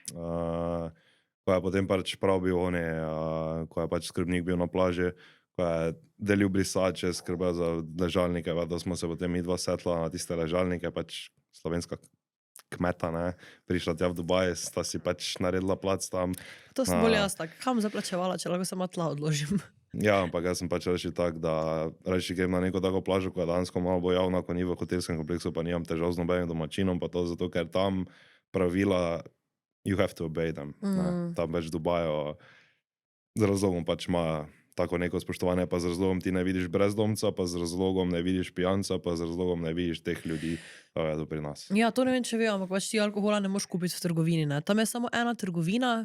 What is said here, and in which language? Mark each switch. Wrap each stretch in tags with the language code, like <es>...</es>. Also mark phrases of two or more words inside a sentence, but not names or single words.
<sl>ko je potem pač prav bil oni, ko je pač skrbnik bil na plaži, ko je delil brisače, skrbel za ležalnike, da smo se potem mi dva setla na tiste ležalnike, pač slovenska kmeta, ne, prišla tja v Dubaj, sta si pač naredila plac tam. To sem bolj jaz tak, kam zaplačevala, če lahko samo tla odložim. Ja, ampak jaz sem pač reči tak, da reči grem na neko tako plažo, ko je dansko malo bolj javna, ko ni v hotelskem kompleksu, pa nimam težav z nobenim domačinom, pa to zato, ker tam pravila,</sl> <en>you have to obey them.</en> <sl>Ne. Tam več v Dubaju z razlogom pač ima tako neko spoštovanje, pa z razlogom ti ne vidiš brezdomca, pa z razlogom ne vidiš pijanca, pa z razlogom ne vidiš teh ljudi, je to pri nas. Ja, to ne vem, če ve, ampak pač ti alkohola ne moš kupiti v trgovini, ne. Tam je samo ena trgovina.</sl>